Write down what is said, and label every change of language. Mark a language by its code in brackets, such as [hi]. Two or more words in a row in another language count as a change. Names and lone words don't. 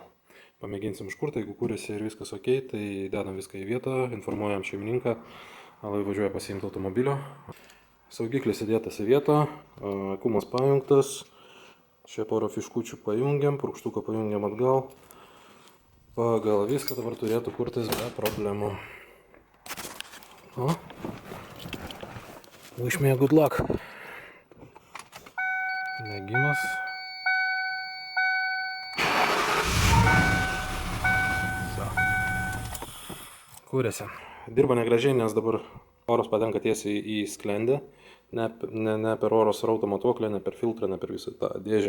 [lt] Pamėginsim užkurti, jeigu kūrėsi ir viskas ok, tai dedam viską į vietą, informuojam šeimininką, alai važiuoja pasiimti automobilio. Saugiklis įdėtas į vietą, akumas pajungtas, čia porą fiškučių pajungiam, purkštuką pajungiam atgal. Pagal viską dabar turėtų kurtis be problemų. O, [en] wish me a good luck. [lt] Degimas. Kūrėsi. Dirba negražiai, nes dabar oras patenka tiesiai į sklendę. Ne per oro srauto matuoklę, ne per filtrą, ne per visą tą dėžę.